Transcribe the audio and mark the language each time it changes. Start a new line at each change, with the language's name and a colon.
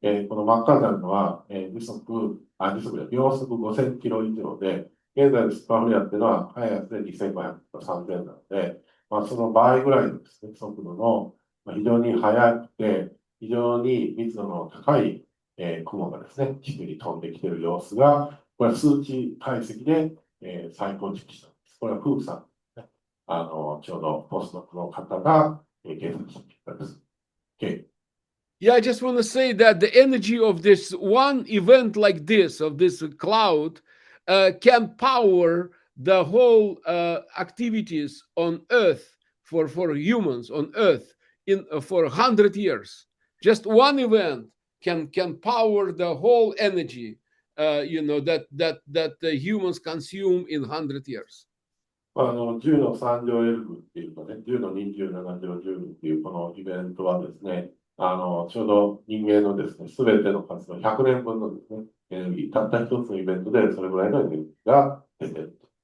Japanese: この真っ赤になるのは、秒速5000キロ以上で、現在のスーパーフレアっていうのは、速いやつで2500とか3000なので、その倍ぐらいのですね、速度の、非常に速くて、非常に密度の高い、雲がですね、地球に飛んできている様子が、これは数値解析で、再構築したんです。これはフークさんですね。ちょうどポスドクの方が計算した結果です。 Okay.
English: Yeah, I just want to say that the energy of this one event like this, of this cloud, can power the whole activities on Earth for humans on Earth for 100 years. Just one event can power the whole energy, that the humans consume in 100 years.
Japanese: 10の3乗 L っていうかね、10の27乗10っていうこのイベントはですね、ちょうど人間のですね、すべての活動、100年分のですね、エネルギー、たった一つのイベントでそれぐらいのエネルギーが出てる。